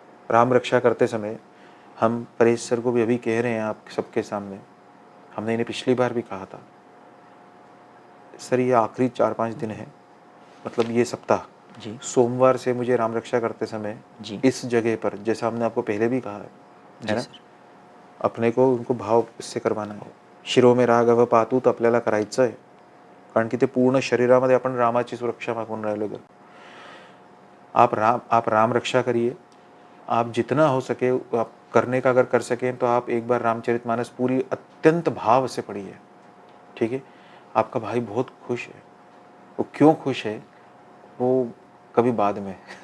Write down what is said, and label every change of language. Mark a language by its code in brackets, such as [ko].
[hi] राम रक्षा करते समय हम परेश सर को भी अभी कह रहे हैं आप सबके सामने, हमने इन्हें पिछली बार भी कहा था, सर ये आखिरी 4-5 दिन है, मतलब ये सप्ताह जी, सोमवार से मुझे राम रक्षा करते समय जी, इस जगह पर, जैसा हमने आपको पहले भी कहा है जी ना, सर, अपने को उनको भाव इससे करवाना है. [sa] शिरो में राघव पातू [mr] तर आपल्याला करायचं आहे, कारण की ते पूर्ण शरीरामध्ये आपण रामाची सुरक्षा मागून राहिलो. [hi] आप राम रक्षा करिए, आप जितना हो सके आप करने का अगर कर सकें तो आप एक बार रामचरितमानस पूरी अत्यंत भाव से पढ़िए, ठीक है. आपका भाई बहुत खुश है. वो क्यों खुश है वो कभी बाद में.